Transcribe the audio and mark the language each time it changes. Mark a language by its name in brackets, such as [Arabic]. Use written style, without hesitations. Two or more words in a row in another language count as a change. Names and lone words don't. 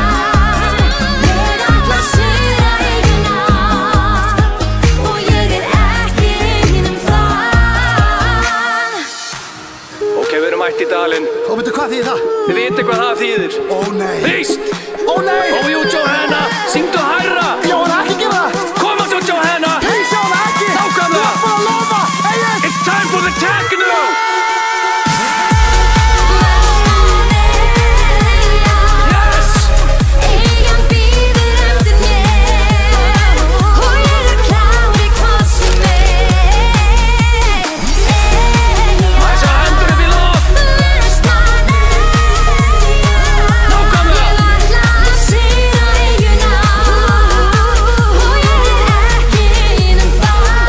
[Icelandic] Ég ætla að sigra eyjuna og ég ekki ein það. Ok, við erum mætt í dalinn. Og veitu hvað þýðir það? Þið vitið hvað það þýðir. Ó nei. Víst! Ó nei. Og jú, Johanna, syngdu hærra. Jóhanna, ekki gera það. Koma svo, Johanna. Please, Jóhanna, ekki. Nákvæmlega. Þú ert bara að lofa. Egil. [English] It's time for the techno! Yes! [Icelandic] Eyjan bíður eftir mér og ég klár í hvað sem Má ég sjá hendur upp í loft? Vestmannaeyja. Nákvæmlega. Ég ætla að sigra eyjuna og ég ekki ein það.